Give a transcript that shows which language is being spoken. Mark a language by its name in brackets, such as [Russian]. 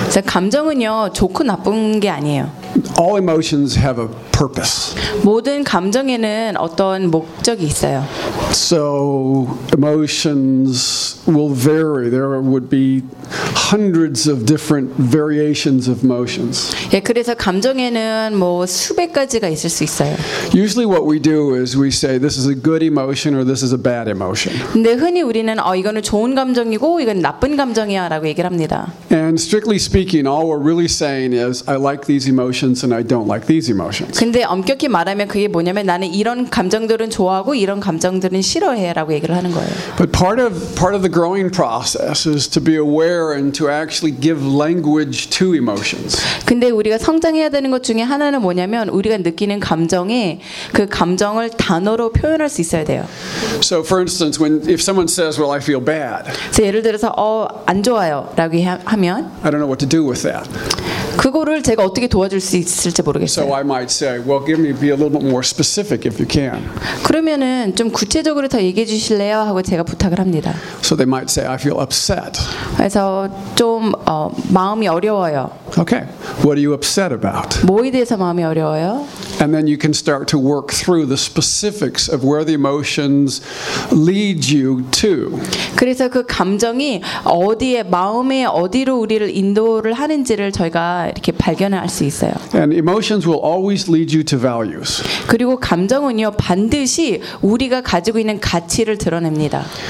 [Korean] 감정은요 좋고 나쁜 게 아니에요. [English] All emotions have a purpose. [Korean] 모든 감정에는 어떤 목적이 있어요. [English] So emotions will vary. There would be hundreds of different variations of emotions. [Korean] 예, 그래서 감정에는 뭐 수백 가지가 있을 수 있어요. [English] Usually what we do is we say this is a good emotion or this is a bad emotion. [Korean] 근데 흔히 우리는 이거는 좋은 감정이고 이건 나쁜 감정이야라고 얘기를 합니다. [English] And strictly speaking, all we're really saying is I like these emotions and I don't like these emotions. [Korean] 근데 엄격히 말하면 그게 뭐냐면 나는 이런 감정들은 좋아하고 이런 감정들은 싫어해라고 얘기를 하는 거예요. [English] But part of the growing process is to be aware and to actually give language to emotions. [Korean] 근데 우리가 성장해야 되는 것 중에 하나는 뭐냐면 우리가 느끼는 감정에 그 감정을 단어로 표현할 수 있어야 돼요. [English] So for instance, if someone says, "Well, I feel bad." [Korean] 예를 들어서 안 좋아요라고 하면 [English] I don't know what to do with that. [Korean] 그거를 제가 어떻게 도와줄 수 있을지 모르겠어요. [English] So I might say, "Well, give me be a little bit more specific if you can." [Korean] 그러면은 좀 구체적으로 더 얘기해 주실래요? 하고 제가 부탁을 합니다. [English] So they might say, "I feel upset." [Korean] 그래서 좀 마음이 어려워요. [English] Okay. What are you upset about? [Korean] 뭐에 대해서 마음이 어려워요? [English] And then you can start to work through the specifics of where the emotions lead you to. [Korean] 그래서 그 감정이 어디에 마음에 어디로 우리를 인도를 하는지를 저희가 이렇게 발견할 수 있어요. [English] And emotions will always lead you to values. [Korean] 그리고 감정은요 반드시 우리가 가지고 있는 가치를 드러냅니다.